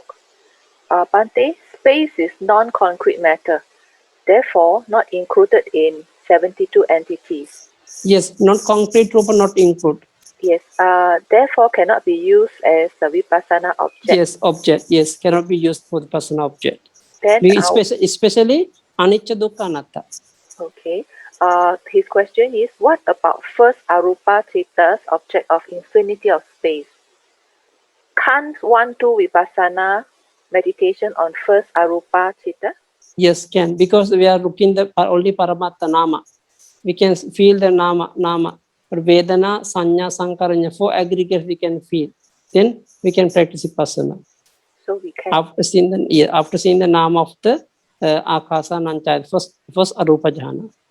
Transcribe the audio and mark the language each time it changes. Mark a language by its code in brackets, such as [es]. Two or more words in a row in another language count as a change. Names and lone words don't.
[en] Bante, space is non-concrete matter, therefore not included in 72 entities. Yes, not concrete rupa, not include. Yes, therefore cannot be used as the vipassana object. Yes, object. Yes, cannot be used for the vipassana object. Then especially [pi] anicca dukkha anatta. [en] Okay. His question is, what about first [pi] arupa citta's [en] object of infinity of space? Can't one do vipassana meditation on first [pi] arupa citta? [en] Yes, can, because we are looking the only [pi] paramatta nama. [en] We can feel the nama. But Vedana, Sanya, Sankaranya, 4 aggregates we can feel. Then we can practice vipassana. So we can. After seeing the nama of the [pi] Akasa Nanchaya, [en] first [pi] arupa jhana.